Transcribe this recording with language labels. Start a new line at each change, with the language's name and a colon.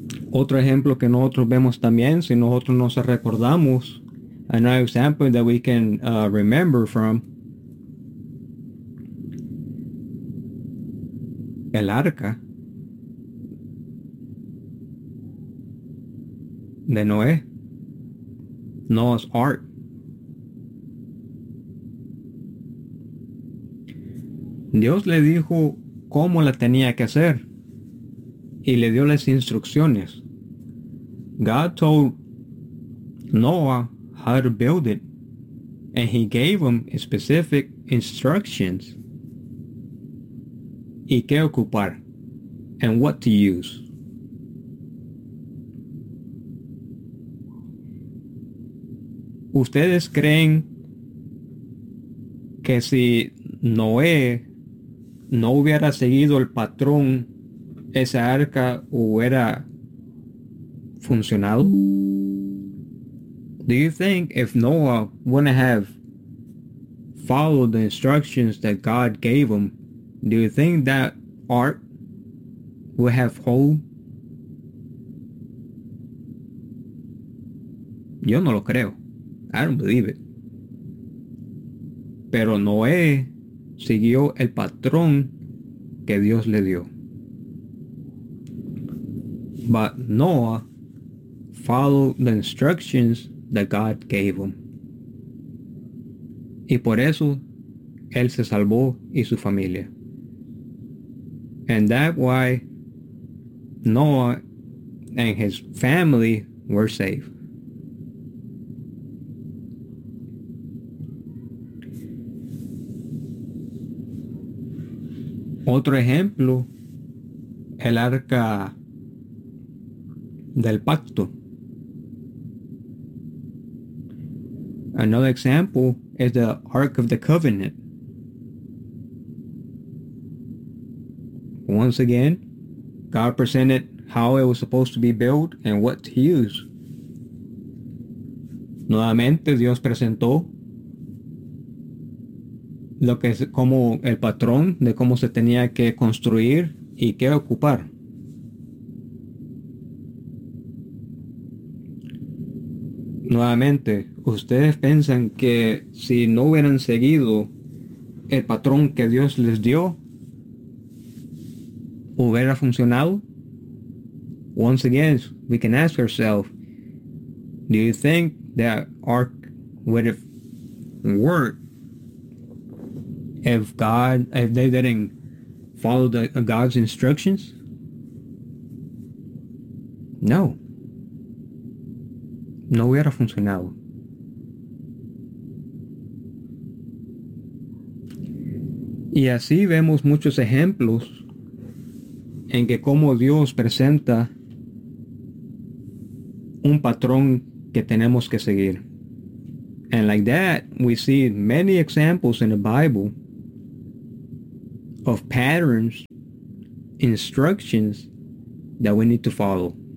Spanish: Otro ejemplo que nosotros vemos también, si nosotros nos recordamos,
English: another example that we can remember from,
Spanish: el arca de Noé,
English: Noah's Ark.
Spanish: Dios le dijo cómo la tenía que hacer y le dio las instrucciones.
English: God told Noah how to build it, and He gave him specific instructions.
Spanish: ¿Y qué ocupar?
English: And what to use.
Spanish: ¿Ustedes creen que si Noé no hubiera seguido el patrón, esa arca hubiera funcionado?
English: Do you think if Noah wouldn't have followed the instructions that God gave him, do you think that ark would have held?
Spanish: Yo no lo creo.
English: I don't believe it.
Spanish: Pero Noé siguió el patrón que Dios le dio.
English: But Noah followed the instructions that God gave him.
Spanish: Y por eso, él se salvó y su familia.
English: And that's why Noah and his family were saved.
Spanish: Otro ejemplo, el arca del pacto.
English: Another example is the Ark of the Covenant. Once again, God presented how it was supposed to be built and what to use.
Spanish: Nuevamente, Dios presentó lo que es como el patrón de cómo se tenía que construir y qué ocupar. Nuevamente, ustedes piensan que si no hubieran seguido el patrón que Dios les dio, hubiera funcionado.
English: Once again, we can ask ourselves, do you think that ark would have worked if they didn't follow God's instructions?
Spanish: No. No hubiera funcionado. Y así vemos muchos ejemplos en que como Dios presenta un patrón que tenemos que seguir.
English: And like that, we see many examples in the Bible of patterns, instructions that we need to follow.